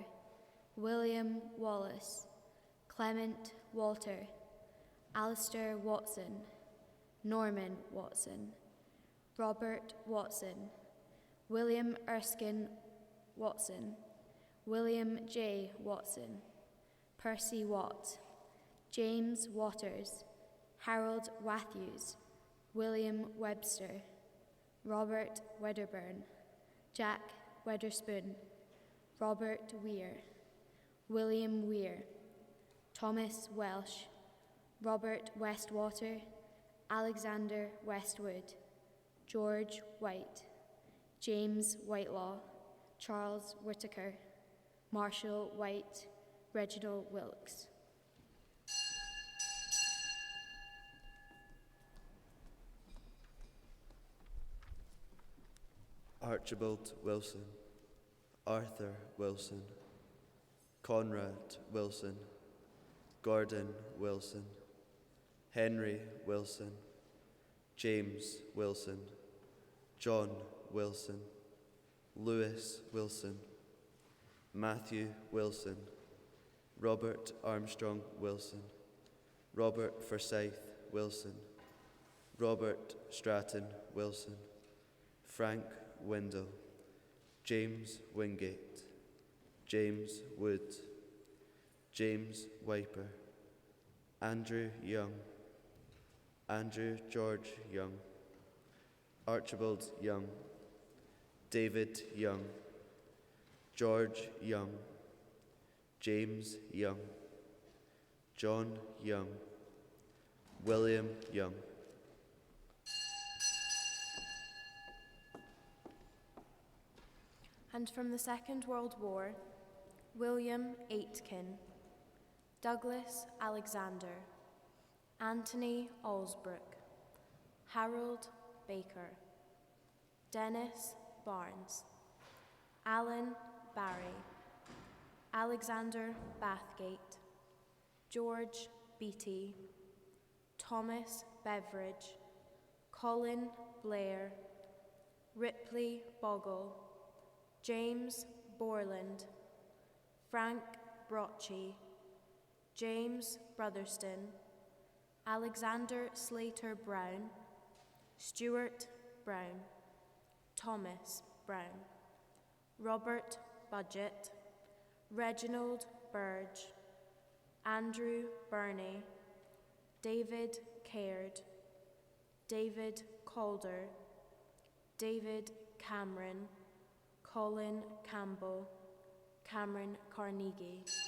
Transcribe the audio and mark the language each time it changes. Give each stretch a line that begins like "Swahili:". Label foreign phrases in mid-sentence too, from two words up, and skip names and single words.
English: William Wallace, Clement Walter, Alistair Watson, Norman Watson, Robert Watson, William Erskine Watson, William J. Watson, Percy Watt, James Waters, Harold Matthews, William Webster, Robert Wedderburn, Jack Wedderspoon, Robert Weir, William Weir, Thomas Welsh, Robert Westwater, Alexander Westwood, George White, James Whitelaw, Charles Whittaker, Marshall White, Reginald Wilkes. Archibald Wilson, Arthur Wilson, Conrad Wilson, Gordon Wilson, Henry Wilson, James Wilson, John Wilson, Lewis Wilson, Matthew Wilson, Robert Armstrong Wilson, Robert Forsyth Wilson, Robert Stratton Wilson, Frank Windle, James Wingate, James Wood, James Wiper, Andrew Young, Andrew George Young, Archibald Young, David Young, George Young, James Young, John Young, William Young. And from the Second World War, William Aitken, Douglas Alexander, Anthony Alsbrook, Harold Baker, Dennis Barnes, Alan Barry, Alexander Bathgate, George Beattie, Thomas Beveridge, Colin Blair, Ripley Bogle, James Borland, Frank Brocci, James Brotherston, Alexander Slater Brown, Stuart Brown, Thomas Brown, Robert Budgett, Reginald Burge, Andrew Burney, David Caird, David Calder, David Cameron, Colin Campbell, Cameron Carnegie.